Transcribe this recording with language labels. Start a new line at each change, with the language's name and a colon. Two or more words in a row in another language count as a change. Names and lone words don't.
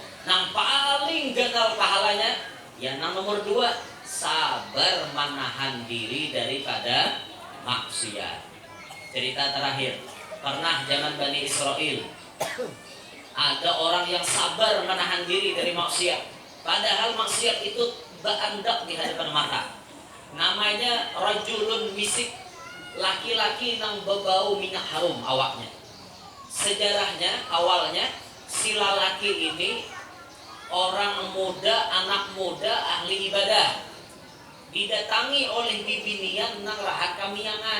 Banjar: Nang paling gagal pahalanya, ya nang nomor 2, sabar menahan diri daripada maksiat.
Indonesian: Cerita terakhir, pernah zaman Bani Israel ada orang yang sabar menahan diri dari maksiat, padahal maksiat itu berandak di hadapan mata. Namanya
Arabic: رجل مسك,
Indonesian: laki-laki yang berbau minyak harum awaknya.
Banjar: Sejarahnya awalnya si laki ini orang muda, anak muda, ahli ibadah, didatangi oleh bibinian nang rahat kamiangan.